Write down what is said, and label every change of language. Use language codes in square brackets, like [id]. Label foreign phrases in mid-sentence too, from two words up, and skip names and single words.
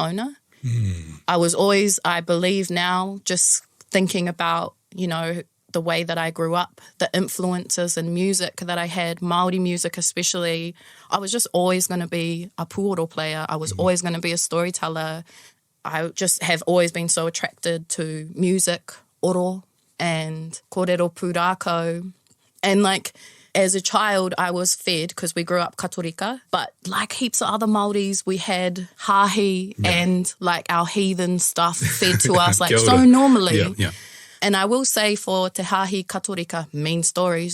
[en] I was always, I believe now, just thinking about, you know, the way that I grew up, the influences in music that I had, Māori music especially, I was just always going to be a pūoro player. I was always going to be a storyteller. I just have always been so attracted to music, oro, and [mi] kōrero pūrākau. [en] And like, as a child, I was fed, because we grew up Katorika, but like heaps of other Māoris, we had hahi and like our heathen stuff fed to us like so normally. And I will say for Te Hahi Katorika, mean stories.